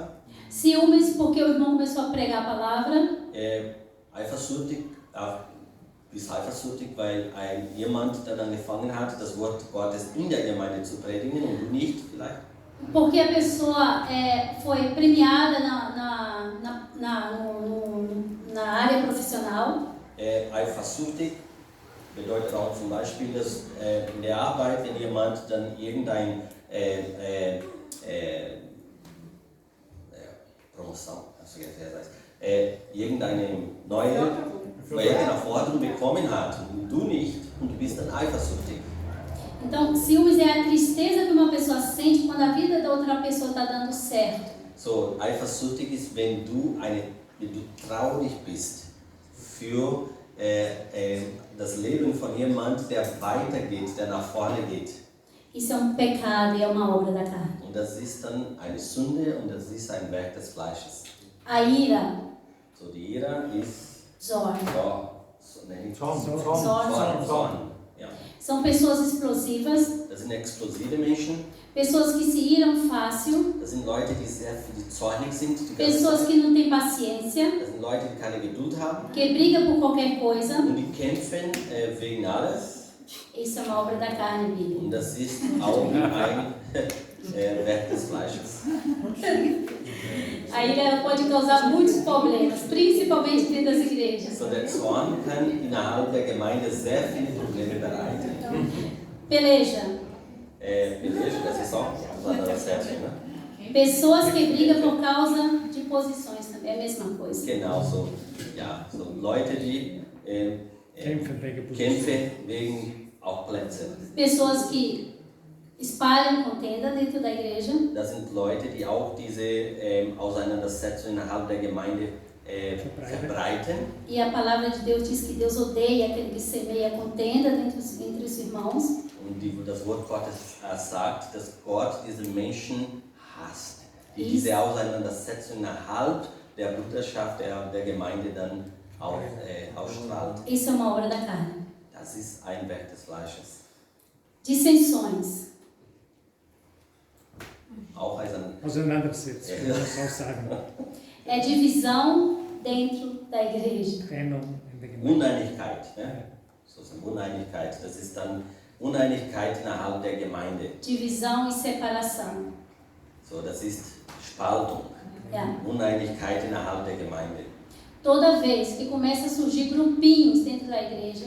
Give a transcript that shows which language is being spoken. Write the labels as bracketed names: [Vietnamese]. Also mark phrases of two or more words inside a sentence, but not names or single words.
[Portuguese] Ciúmes porque o irmão começou a pregar a palavra. [German] Eifersüchtig, weil jemand dann angefangen hat, das Wort Gottes in der Gemeinde zu predigen und du nicht vielleicht. [Portuguese] Porque a pessoa foi premiada na área profissional. [German] Eifersüchtig bedeutet auch zum Beispiel, dass in der Arbeit, wenn jemand dann irgendein Promotion, irgendeine neue Forderung bekommen hat und du nicht und du bist dann eifersüchtig. [Portuguese] Então, ciúmes é a tristeza que uma pessoa sente quando a vida da outra pessoa está dando certo. [German] So, eifersüchtig ist, wenn du traurig bist für das Leben von jemand, der weitergeht, der nach vorne geht. [Portuguese] Isso é pecado e é uma obra da carne. [German] Und das ist dann eine Sünde und das ist ein Werk des Fleisches. [Portuguese] A ira. [German] So, die Ira ist Zorn. Zorn. Ja. [Portuguese] São pessoas explosivas. [German] Das sind explosive Menschen. [Portuguese] Pessoas que se iram fácil. [German] Das sind Leute, die zornig sind. [Portuguese] Pessoas que não têm paciência. [German] Das sind Leute, die keine Geduld haben. [Portuguese] Que brigam por qualquer coisa. [German] Und die kämpfen wegen alles. [Portuguese] Isso é uma obra da carne, Bíblia. [German] Und das ist auch ein Werk des Fleisches. [Portuguese] A ira pode causar muitos problemas, principalmente dentro das igrejas. [German] So, der Zorn kann innerhalb der Gemeinde sehr viele Probleme bereiten. [Portuguese] Peleja. [German] Peleja, das ist auch [Portuguese] certo, né? Pessoas que brigam por causa de posições também, é a mesma coisa. [German] Genau so. Ja, so Leute, die kämpfen wegen auch Plätze. [Portuguese] Pessoas que espalham contenda dentro da igreja. [German] Das sind Leute, die auch diese Auseinandersetzung innerhalb der Gemeinde verbreiten. [Portuguese] E a palavra de Deus diz que Deus odeia aquele que semeia contenda entre os irmãos. [German] Und das Wort Gottes sagt, dass Gott diese Menschen hasst, die diese Auseinandersetzung innerhalb der Bruderschaft der Gemeinde dann auch ausstrahlt. [Portuguese] Isso é uma obra da carne. [German] Das ist ein Werk des Fleisches. [Portuguese] Dissensões. [German] Auch ein Auseinandersetzung, kann man so sagen. [Portuguese] É divisão dentro da igreja. [German] Trennung in der Gemeinde. Uneinigkeit. Ne? Sozusagen Uneinigkeit. Das ist dann Uneinigkeit innerhalb der Gemeinde. [Portuguese] Divisão e separação. [German] So, das ist Spaltung. Ja. Uneinigkeit innerhalb der Gemeinde. [Portuguese] Toda vez que começa a surgir grupinhos dentro da igreja,